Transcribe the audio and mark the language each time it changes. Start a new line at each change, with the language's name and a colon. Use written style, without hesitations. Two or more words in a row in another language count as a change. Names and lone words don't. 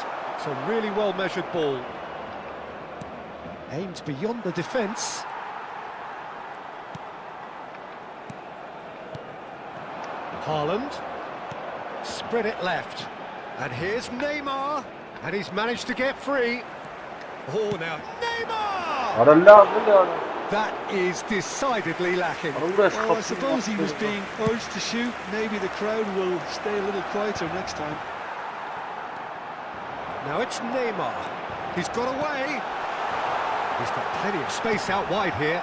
English: It's a really well-measured ball. Aimed beyond the defence. Haaland. Spread it left. And here's Neymar. And he's managed to get free. Oh, now Neymar!
Armenian: Արա լավ է։
English: That is decidedly lacking. Well, I suppose he was being urged to shoot. Maybe the crowd will stay a little quieter next time. Now it's Neymar. He's got away. He's got plenty of space out wide here.